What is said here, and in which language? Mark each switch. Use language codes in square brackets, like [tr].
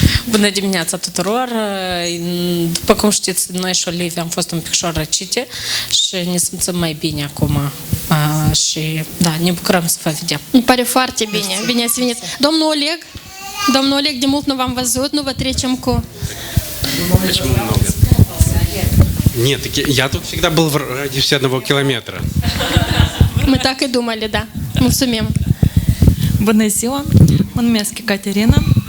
[ro] Bună dimineața tuturor! După cum știți, noi și Olivia am fost un pic răcite și ne simțim mai bine acum. Și da, ne bucurăm să vă vedem. Mi pare foarte bine. Bine ați venit. Domnul Oleg, de mult nu v-am văzut, nu vă trecem cu... [ru] Почему много? Нет, я тут всегда был в радиусе 1 километра. Мы так и думали, да. Mulțumim. [ro] Bună ziua, mă numesc Ecaterina.